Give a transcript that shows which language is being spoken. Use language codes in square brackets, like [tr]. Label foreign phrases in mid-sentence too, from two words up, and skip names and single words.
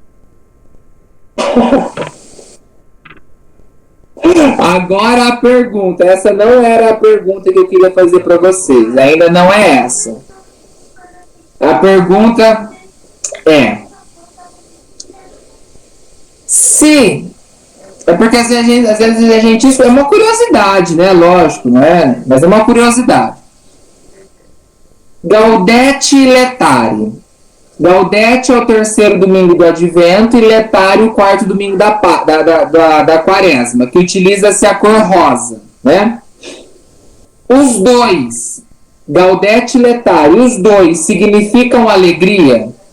[pt] Agora a pergunta, essa não era a pergunta que eu queria fazer para vocês, ainda não é essa. A pergunta é: se é porque às vezes a gente isso é uma curiosidade, né? Lógico, não é? Mas é uma curiosidade. Gaudete e Letare. Gaudete é o terceiro domingo do advento e Letare o quarto domingo da quaresma, que utiliza-se a cor rosa, né? Os dois, Gaudete e Letare, os dois significam alegria?